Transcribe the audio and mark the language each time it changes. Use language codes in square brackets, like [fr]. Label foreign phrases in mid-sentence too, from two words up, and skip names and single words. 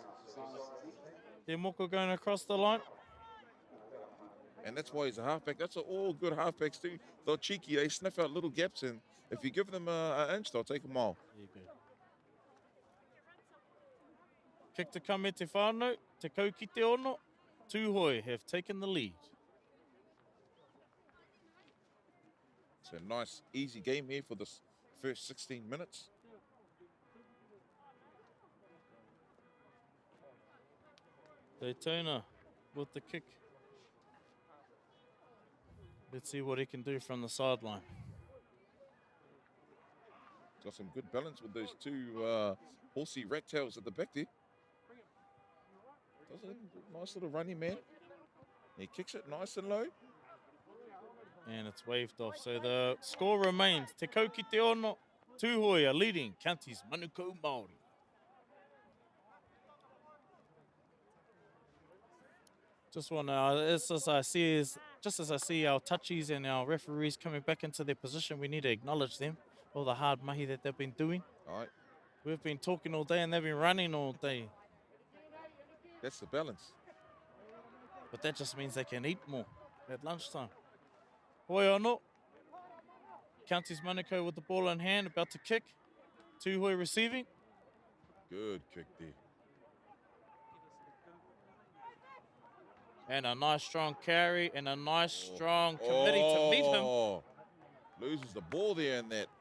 [en] Their moko going across the line. And that's why he's a halfback. That's all good halfbacks too. They're cheeky. They sniff out little gaps, and if you give them an inch, they'll take a mile. There you go. Kick to come [mi] e te whānau, te kau ki te ono. [en] Tuhoi have taken the lead. It's a nice, easy game here for this first 16 minutes. Daytona with the kick. Let's see what he can do from the sideline. Got some good balance with those two horsey rat tails at the back there. Does a nice little running man. He kicks it nice and low. And it's waved off. So the score remains. [mi] Te kau ki te ono. [en] Tuhoi are leading Counties Manukau Māori. Just want to, just as I see our touchies and our referees coming back into their position, we need to acknowledge them, all the hard mahi that they've been doing. All right, We've been talking all day and they've been running all day. that's the balance. But that just means they can eat more at lunchtime. [mi] Hoi anō. [en] Counties Manukau with the ball in hand, about to kick. Tuhoi receiving. Good kick there. And a nice strong carry and a nice strong committee to meet him. Loses the ball there in that